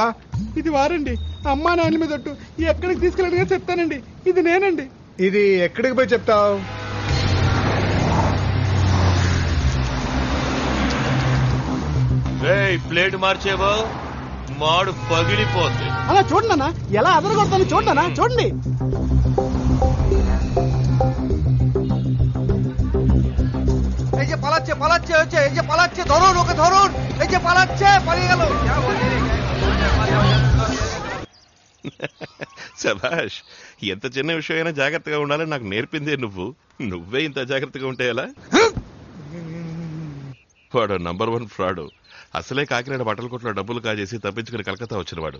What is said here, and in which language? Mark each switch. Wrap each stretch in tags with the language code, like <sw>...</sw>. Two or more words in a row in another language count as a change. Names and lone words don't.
<te>ఇది వారండి, అమ్మా నాయన మీద ఒట్టు. ఎక్కడికి తీసుకెళ్ళి అడిగినా చెప్తానండి. ఇది నేనండి. ఇది ఎక్కడికి పోయి చెప్తావు? ప్లేట్ మార్చేవో మాడు పగిలిపోద్ది. అలా చూడన్నా ఎలా అదరగొడతాను, చూడన్నా చూడండి.</te> <bn>এই যে পালাচ্ছে পালাচ্ছে হচ্ছে, এই যে পালাচ্ছে, ধরুন ওকে ধরুন, এই যে পালাচ্ছে, পালিয়ে গেল।</bn> <te>శభాష్, ఎంత చిన్న విషయమైనా జాగ్రత్తగా ఉండాలని నాకు నేర్పిందే నువ్వే ఇంత జాగ్రత్తగా ఉంటే ఎలా? వాడు</te> <en>number 1 fraud.</en> <te>అసలే కాకినాడ బట్టల కొట్లో డబ్బులు కాజేసి తప్పించుకుని కలకత్తా వచ్చినవాడు.</te>